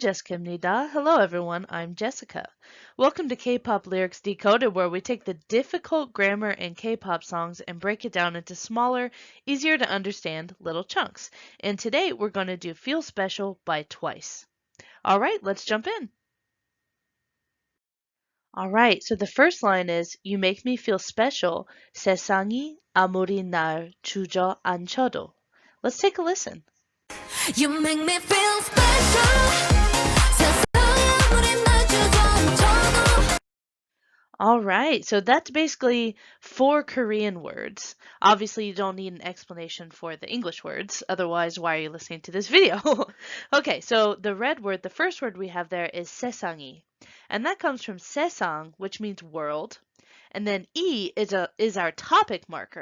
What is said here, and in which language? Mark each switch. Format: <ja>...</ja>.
<en>Jessica입니다. Hello, everyone. I'm Jessica. Welcome to K-pop Lyrics Decoded, where we take the difficult grammar in K-pop songs and break it down into smaller, easier to understand little chunks. And today we're going to do Feel Special by Twice. All right, let's jump in. All right, so the first line is You make me feel special.</en> <ko>세상이 아무리 날 주저앉혀도.</ko> <en>Let's take a listen. You make me feel special.</en> <ko>세상에 아무리 날 주저앉혀도.</ko> <en>All right, so that's basically 4 Korean words. Obviously, you don't need an explanation for the English words, otherwise, why are you listening to this video? Okay, so the red word, the first word we have there is sesangi, and that comes from sesang, which means world, and then is our topic marker.</en>